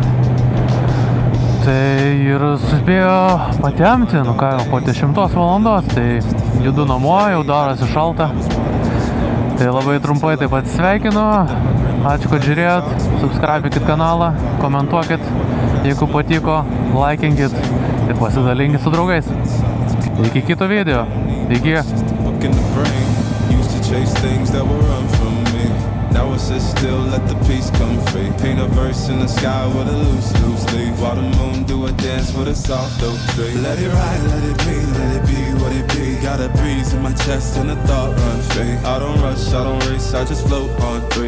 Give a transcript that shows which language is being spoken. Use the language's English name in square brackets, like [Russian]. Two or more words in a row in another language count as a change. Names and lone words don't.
[Lithuanian] Tai ir suspėjo patemti, nu ką jau po 10 valandos, tai judu namo, jau darosi šalta. Tai labai trumpai taip pat sveikinu, ačiū, kad žiūrėjot, subscribikit kanalą, komentuokit, jeigu patiko, laikinkit ir pasidalinkit su draugais. Iki kito video, iki. [English] In the brain, used to chase things that were run from me. Now I sit still, let the peace come free. Paint a verse in the sky with a loose leaf. While the moon do a dance with a soft oak tree. Let it ride, let it be what it be. Got a breeze in my chest and a thought run free. I don't rush, I don't race, I just float on 3.